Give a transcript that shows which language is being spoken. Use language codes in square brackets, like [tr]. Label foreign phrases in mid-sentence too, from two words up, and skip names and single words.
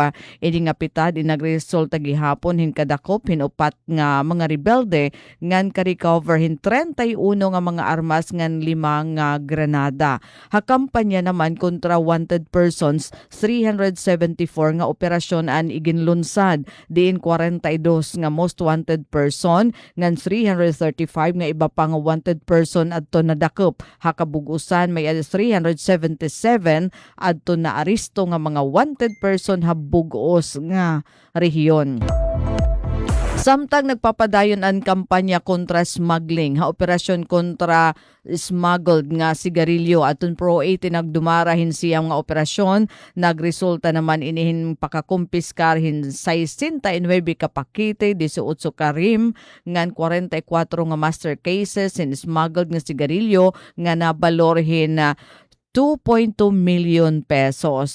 [war] Ini nga pitad inagresulta gihapon hin kadakop hin upat nga mga rebelde ngan ka-recover hin 31 nga mga armas ngan 5 nga granada. Ha kampanya naman kontra [en] wanted persons [war] 374 nga operasyon an iginlunsad diin 42 nga [en] most wanted person [war] ngan 335 nga iba pa nga [en] wanted person [war] adto nadakop. Ha kabugusan may 377 adto na aresto nga mga [en] wanted person [war] habugos nga rehiyon. Samtang nagpapadayon ang kampanya kontra smuggling, ha operasyon kontra smuggled nga sigarilyo aton Pro 8 nagdumarahin siyang nga operasyon, nagresulta naman inihin pakakumpiskarhin 69 ka pakete, 18 ka rim, ngan 44 nga [en] master cases [war] in smuggled nga sigarilyo nga nabalorhin na 2.2 million pesos.